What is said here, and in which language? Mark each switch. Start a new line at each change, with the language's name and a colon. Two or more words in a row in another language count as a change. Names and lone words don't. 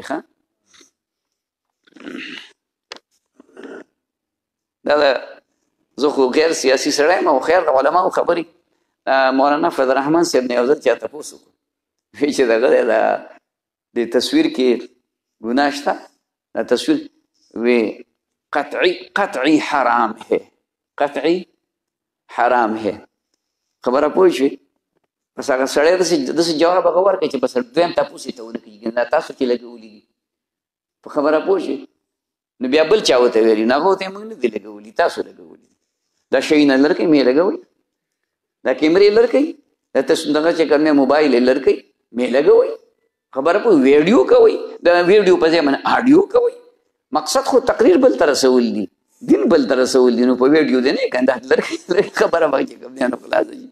Pashto: ښه دا زه خو غیر سیاسي سړی یم او خیر د علماو خبرې مولانا فضل الرحمن صاحب نه یو ځل چا تپوس وکړو وایي چې دغه دی د تصویر کې ګناه شته دا تصویر وی
Urdu: قطعی حرام ہے قطعی حرام ہے.
Pashto: خبره پوه شوې بس هغه سړی داسې جواب هغه ورکړي چې بس دویم تپوس یې ته ونه کړي دا تاسو چې لګولي دي په خبره پوه شوې نو بیا بل چا ورته ویلي نو هغه ورته یې موږ نه دي لګولي تاسو لګولي دا شی نه لرکئ مې لګوئ دا کیمرې لرکئ دا دغه چې کوم موبایل یې لرکئ مې لګوئ خبره پوه ویډیو کوئ د ویډیو په ځای باندې آډیو کوئ مقصد خو تقریر بل ته رسول دي دین بل ته رسول دي نو په ویډیو دی نه یې کنه لرکئ خبره به چې کوم دی نو خلاصه شي.